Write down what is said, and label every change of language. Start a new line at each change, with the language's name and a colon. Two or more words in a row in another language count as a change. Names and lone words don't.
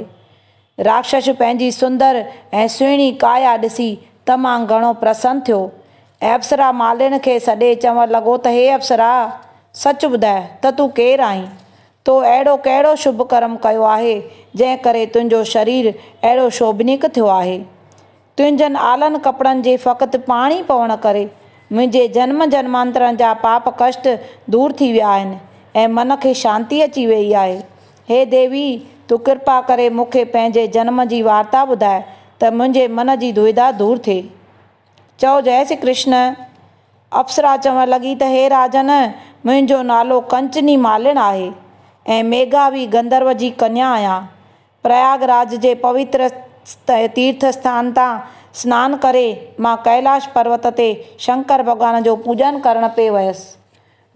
Sindhi: राक्षस पंहिंजी सुंदर ऐं सुहिणी काया ॾिसी तमामु घणो प्रसन्न थियो ऐं अप्सरा मालिन खे सॾे चवणु लॻो त हे अप्सरा, सच ॿुधाए त तूं केरु आहीं? तो अहिड़ो कहिड़ो शुभ कर्म कयो आहे जंहिं करे तुंहिंजो शरीर अहिड़ो शोभनीक थियो आहे? तुंहिंजनि आलनि कपिड़नि जे फ़क़्ति पाणी पवण करे मुंहिंजे जन्म जन्मांतरनि जा पाप कष्ट दूर थी विया आहिनि ऐं मन खे शांती अची वई आहे। हे देवी, तूं कृपा करे मूंखे पंहिंजे जन्म जी वार्ता ॿुधाए त मुंहिंजे मन जी दुविधा दूर थिए। चओ जय श्री कृष्ण। अप्सरा चवणु लॻी त हे राजन, मुंहिंजो नालो कंचनी मालिन आहे ऐं मेघावी गंधर्व जी कन्या आहियां। प्रयागराज जे पवित्र तीर्थ स्थान तां सनानु करे मां कैलाश पर्वत ते शंकर भॻवान जो पूॼन करण पे वयसि।